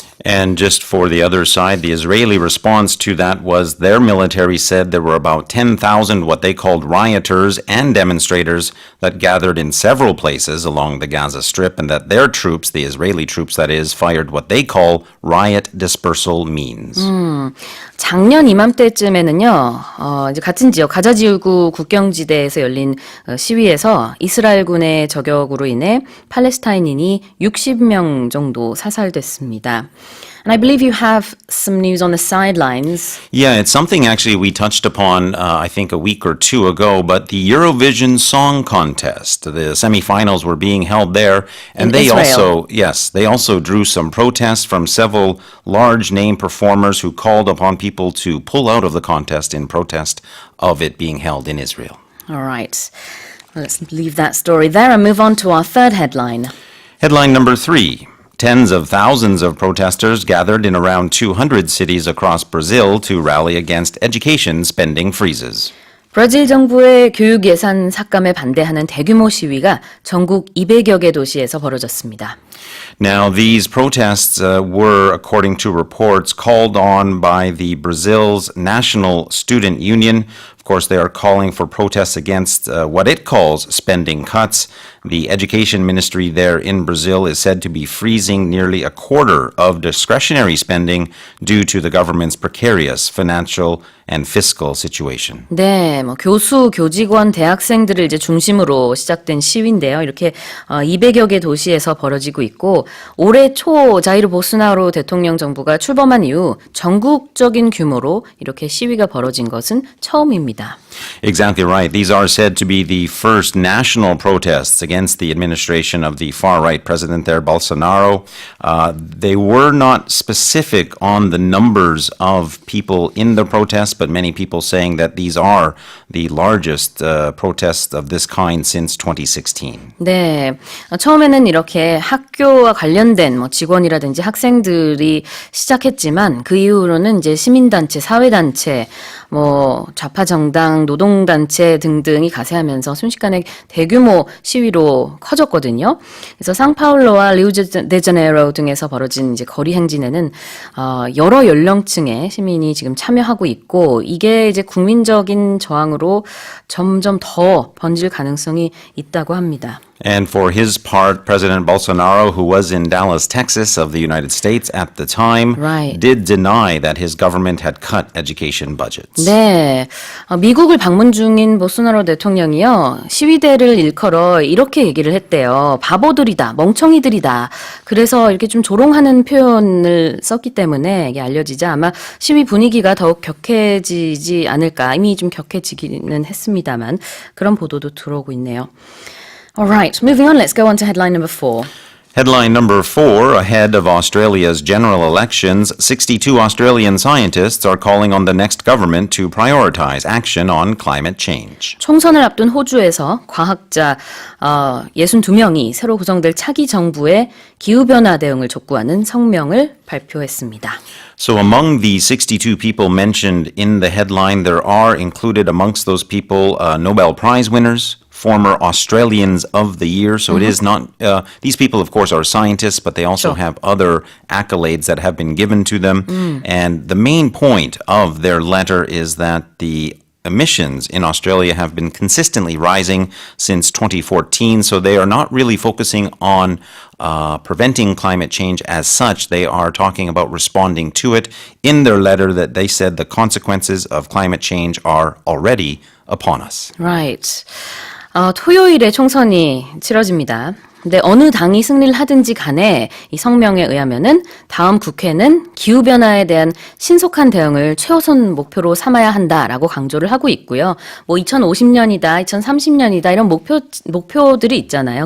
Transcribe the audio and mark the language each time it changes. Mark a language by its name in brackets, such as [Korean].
[English] And just for the other side, the Israeli response to that was their military said there were about 10,000 what they called rioters and demonstrators that gathered in several places along the Gaza Strip, and that their troops, the Israeli troops that is, fired what they call riot dispersal means. [Korean] 작년 이맘때쯤에는요, 이제 같은 지역 가자 지구 국경지대에서 열린 시위에서 이스라엘군의 저격으로 인해 팔레스타인인이 60명 정도 사살됐습니다. [English] And I believe you have some news on the sidelines. Yeah, it's something actually we touched upon, I think, a week or two ago, but the Eurovision Song Contest, the semifinals were being held there, and In Israel. they also drew some protests from several large name performers who called upon people to pull out of the contest in protest of it being held in Israel. All right. Well, let's leave that story there and move on to our third headline. Headline number 3. Tens of thousands of protesters gathered in around 200 cities across Brazil to rally against education spending freezes. [Korean] 브라질 정부의 교육 예산 삭감에 반대하는 대규모 시위가 전국 200여 개 도시에서 벌어졌습니다. [English] Now, these protests were, according to reports, called on by the Brazil's National Student Union. Of course, they are calling for protests against what it calls spending cuts. The education ministry there in Brazil is said to be freezing nearly a quarter of discretionary spending due to the government's precarious financial and fiscal situation. [Korean] 네, 교수, 교직원, 대학생들을 이제 중심으로 시작된 시위인데요. 이렇게 200여 개 도시에서 벌어지고 있고 올해 초 자이르 보스나로 대통령 정부가 출범한 이후 전국적인 규모로 이렇게 시위가 벌어진 것은 처음입니다. [English] Exactly right. These are said to be the first national protests against the administration of the far-right president there, Bolsonaro. They were not specific on the numbers of people in the protests, but many people saying that these are the largest protests of this kind since 2016. [Korean] 네, 처음에는 이렇게 학교와 관련된 직원이라든지 학생들이 시작했지만 그 이후로는 이제 시민단체, 사회단체, 좌파 정당, 노동단체 등등이 가세하면서 순식간에 대규모 시위로 커졌거든요. 그래서 상파울로와 리우데자네이루 등에서 벌어진 이제 거리 행진에는 여러 연령층의 시민이 지금 참여하고 있고 이게 이제 국민적인 저항으로 점점 더 번질 가능성이 있다고 합니다. [English] And for his part, President Bolsonaro, who was in Dallas, Texas, of the United States at the time, Right. did deny that his government had cut education budgets. [Korean] 네, 미국을 방문 중인 보스나로 대통령이요 시위대를 일컬어 이렇게 얘기를 했대요. 바보들이다, 멍청이들이다. 그래서 이렇게 좀 조롱하는 표현을 썼기 때문에 이게 알려지자 아마 시위 분위기가 더욱 격해지지 않을까. 이미 좀 격해지기는 했습니다만 그런 보도도 들어오고 있네요. [English] All right, moving on, let's go on to headline number 4. Headline number 4, ahead of Australia's general elections, 62 Australian scientists are calling on the next government to prioritize action on climate change. [Korean] 총선을 앞둔 호주에서 과학자 62명이 새로 구성될 차기 정부의 기후변화 대응을 촉구하는 성명을 발표했습니다. [English] So among the 62 people mentioned in the headline, there are included amongst those people Nobel Prize winners, former Australians of the Year. So it is not, these people, of course, are scientists, but they also have other accolades that have been given to them. And the main point of their letter is that the emissions in Australia have been consistently rising since 2014, so they are not really focusing on preventing climate change as such. They are talking about responding to it. In their letter, that they said the consequences of climate change are already upon us. Right. [Korean] 토요일에 총선이 치러집니다. 근데 어느 당이 승리를 하든지 간에 이 성명에 의하면은 다음 국회는 기후변화에 대한 신속한 대응을 최우선 목표로 삼아야 한다라고 강조를 하고 있고요. 2050년이다, 2030년이다 이런 목표들이 있잖아요.